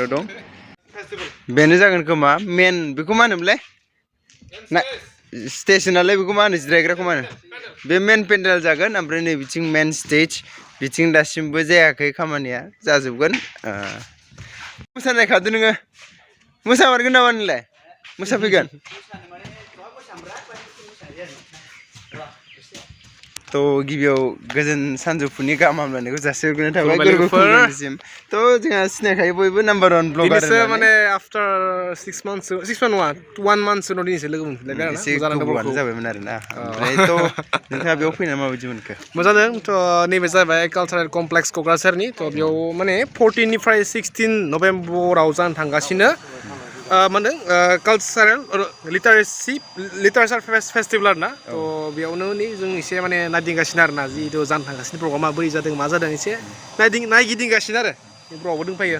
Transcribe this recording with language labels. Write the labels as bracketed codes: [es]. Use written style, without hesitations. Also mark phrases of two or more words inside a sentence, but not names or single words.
[brx] दं बेनो जागोन खोमा मेन बेखौ मा होनोमोनलाय ना स्टेशनालाय बेखौ मा होनो जिरायग्राखौ मा होनो बे [en] main pandal [brx] जागोन ओमफ्राय नै बिथिं [en] main stage [brx] बिथिं दासिमबो जायाखै खामानिया जाजोबगोन मोसानाय खादो नोङो मोसामारगोन नामा नोंलाय मोसाफैगोन तो गिबियाव गोजोन सानजौफुनि गाहाम हामलायनायखौ जासिहरग्रोनाय थाबाय गोरबोफोरनिसिम तो जोंहा सिनायखायो बयबो [en] number 1 blogger [brx] दिनैसो माने [en] after 6 months [brx] 6 month नङा 1 month उनाव दिनैसो लोगो मोनफिनलायबाय आरोना एसे गोबावानो जाबायमोन आरोना ओमफ्राय तो नोंथाङा बेयाव फैनानै माबायदि मोनखो मोजां जादों तो नैबे जाबाय [en] cultural complex [brx] क'क्राझारनि तो बेयाव माने 14 निफ्राय 16 नभेम्बराव जानो थांगासिनो मा होनदों [en] cultural literature festival [brx] आरोना तो बेयावनो जों एसे माने नायदिंगासिनो आरोना जिहेतु जानो थांगासिनो प्रग्रामा बोरै जादों मा जादों एसे नायगिदिंगासिनो आरो बेफोरावबो दंफायो